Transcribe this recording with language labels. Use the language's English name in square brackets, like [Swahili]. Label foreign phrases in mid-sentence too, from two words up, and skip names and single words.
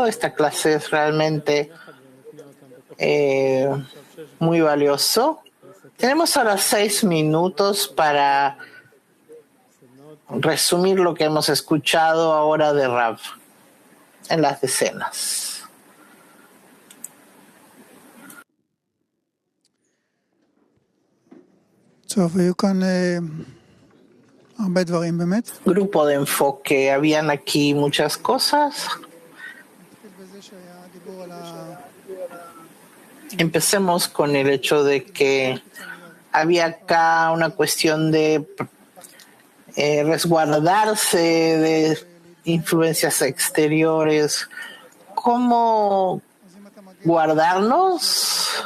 [Spanish] Esta clase es realmente muy valioso. Tenemos ahora 6 minutos para resumir lo que hemos escuchado ahora de Rav en las decenas. [Hebrew] טוב, היו כאן הרבה דברים באמת. [Spanish] Grupo de enfoque, habían aquí muchas cosas. [Hebrew] נתחיל בזה שהיה דיבור על [Spanish] Empecemos con el hecho de que había acá una cuestión de resguardarse de influencias exteriores. ¿Cómo guardarnos?